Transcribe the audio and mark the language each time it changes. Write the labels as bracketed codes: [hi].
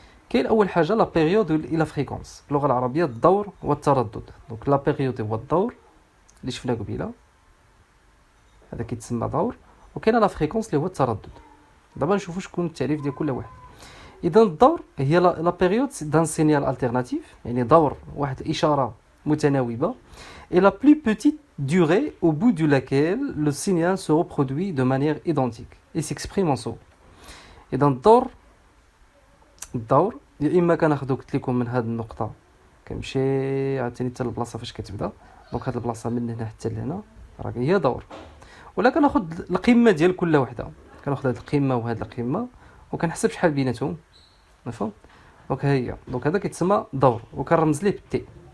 [ar] كاين اول حاجه لا بيريود الى فريكونس، باللغه العربيه الدور والتردد. دونك لا بيريود هو الدور اللي شفنا قبيله، هذا كيتسمى دور، وكاين لا فريكونس اللي هو التردد. دابا نشوفوا شكون التعريف ديال كل واحد. اذا الدور هي لا بيريود دان سينيال التيرناتيف، يعني دور واحد الاشاره متناوبه، [fr] et la plus petite durée au bout de laquelle le signal se reproduit de manière identique et s'exprime en son. [ar] اذا الدور يا اما كناخذو قلت لكم من هذه النقطه كنمشي عاوتاني حتى البلاصه فاش كتبدا، دونك هذه البلاصه من هنا حتى لهنا راه هي دور، ولا كناخذ القمه ديال كل وحده، كناخذ هذه القمه وهذه القمه وكنحسب شحال بيناتهم، مفهوم؟ دونك هي دونك هذا كيتسمى دور وكنرمز ليه بالتي.